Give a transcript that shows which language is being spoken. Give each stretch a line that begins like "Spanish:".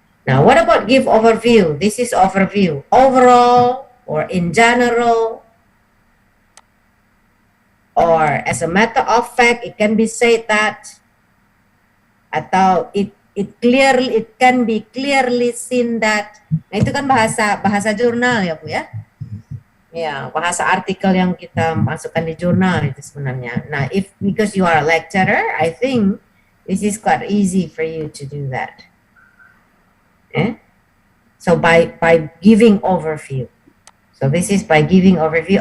English: Now, what about give overview? This is overview. Overall or in general or as a matter of fact, it can be said that atau it can be clearly seen that.
Indonesian: Nah, itu kan bahasa jurnal ya Bu ya. Ya, bahasa artikel yang kita masukkan di jurnal itu sebenarnya.
English: Nah, because you are a lecturer, I think this is quite easy for you to do that. So by giving overview. So this is by giving overview.